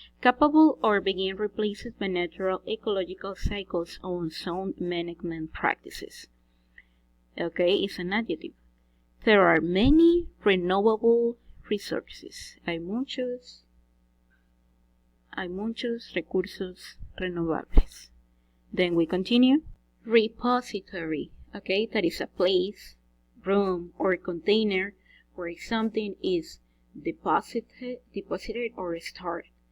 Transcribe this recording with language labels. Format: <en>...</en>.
<en>Capable or being replaced by natural ecological cycles on sound management practices. Okay, it's an adjective. There are many renewable resources.</en> <es>Hay muchos recursos renovables.</es> <en>Then we continue. Repository. Okay, that is a place, room, or container where something is deposited or stored.</en>